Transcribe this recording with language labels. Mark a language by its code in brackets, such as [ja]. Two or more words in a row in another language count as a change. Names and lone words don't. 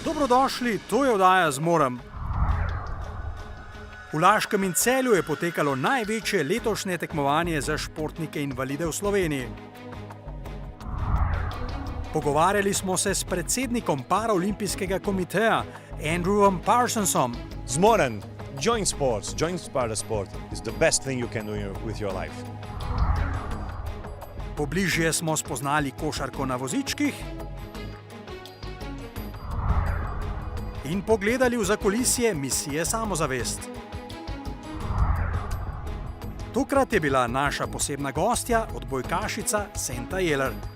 [sl] Dobrodošli, to je oddaja Zmorem. V Laškem in Celju je potekalo največje letošnje tekmovanje za športnike invalide v Sloveniji. Pogovarjali smo se s predsednikom Paraolimpijskega komiteja Andrewom Parsonsom. Zmorem, [en] join sports, join sport is the best thing you can do with your life. [sl] Pobližje smo spoznali košarko na vozičkih in pogledali v zakulisje misije Samozavest. Tokrat je bila naša posebna gostja odbojkašica Senta Jeler.